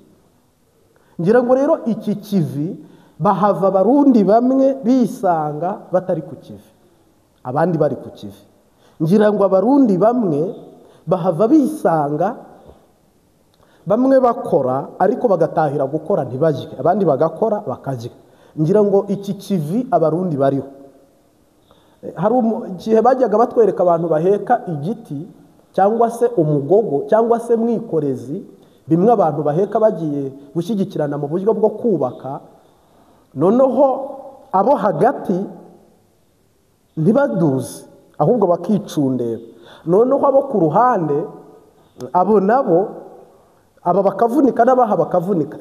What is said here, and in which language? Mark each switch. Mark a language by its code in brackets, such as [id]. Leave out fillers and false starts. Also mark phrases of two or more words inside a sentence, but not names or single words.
[rw] Ngira ngo rero iki kivi bahava abarundi bamwe bisanga batari ku kivi, abandi bari ku kivi. Ngira ngo abarundi bamwe bahava bisanga bamwe bakora ariko bagatahira gukora ntibajye, abandi bagakora bakajya. Ngira ngo iki kivi abarundi bariho. Hari igihe bajyaga batwereka abantu baheka igiti cyangwa se umugogo cyangwa se mwikorezi, bimwe abantu baheka bagiye gushyigikirana mu buryo bwo kubaka, noneho abo hagati ntibaduze ahubwo bakicundera, noneho abo ku ruhande abo nabo aba bakavunika n'abaha bakavunika.